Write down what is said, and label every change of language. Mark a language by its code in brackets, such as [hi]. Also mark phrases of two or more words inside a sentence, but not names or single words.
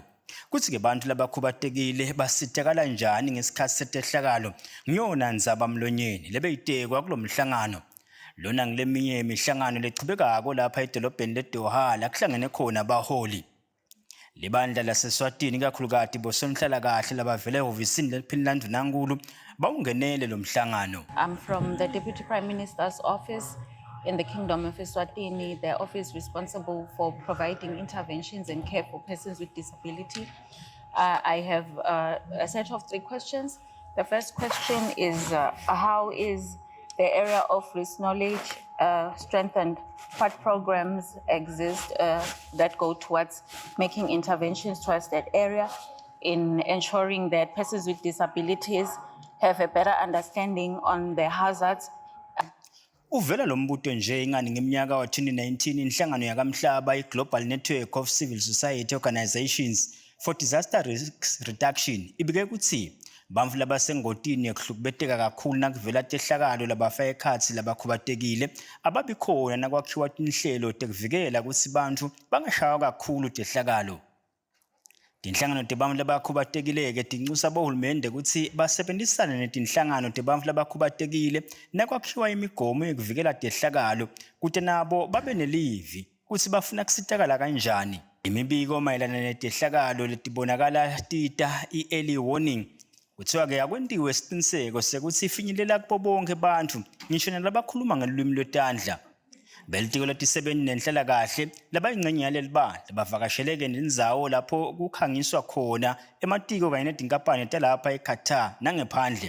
[ss] Kuthi-ke bantu labakhubatekile basitekala njani ngesikhathi setehlakalo ngiyona Ndzaba Mlonyeni lebeyitekwa kulo mhlangano. Lona ngileminye imihlangano lechubekako lapha edolobheni leDoha la kuhlangene khona abaholi. Libandla laseswatini kakhulukati bosonhlalakahle labavela ehhovisini leliphini landvunankhulu bawungenele lo mhlangano. [en] I'm from the Deputy Prime Minister's office in the Kingdom of Eswatini, the office responsible for providing interventions and care for persons with disability. I have a set of 3 questions. The first question is how is the area of risk knowledge strengthened? What programs exist that go towards making interventions towards that area in ensuring that persons with disabilities have a better understanding on the hazards? [ss] Uvela lo mbuto nje ingani ngeminyaka wa 2019 inhlangano yakamhlaba i-Global Network of Civil Society Organizations for Disaster Risk Reduction ibike kuthi bantfu labasengotini yekuhlukubeteka kakhulu nakuvela tehlakalo labafaka ekhatsi labakhubatekile ababikhona nakwakhiwa tinhlelo tekuvikela kutsi bantfu bangashawa kakhulu tehlakalo. Tinhlangano tebantfu labakhubatekile-ke tinxusa bohulumende kutsi basebenzisane netinhlangano tebantfu labakhubatekile nakwakhiwa imigomo yekuvikela tehlakalo kute nabo babe nelivi kutsi bafuna kusitakala kanjani. Imibiko mayelana netehlakalo letibonakala tita i- [en] early warning [ss] Kuthiwa-ke akwentiwe isiqiniseko sekuthi ifinyelela kubo bonke abantu ngisho nalabakhuluma ngelulwimi lwetandla. Belitiko letisebenti nenhlalakahle labayingxenye yaleli bandla bavakasheleke nendzawo lapho kukhangiswa khona ematiko kanye netinkampani talapha eQatar nangephandle.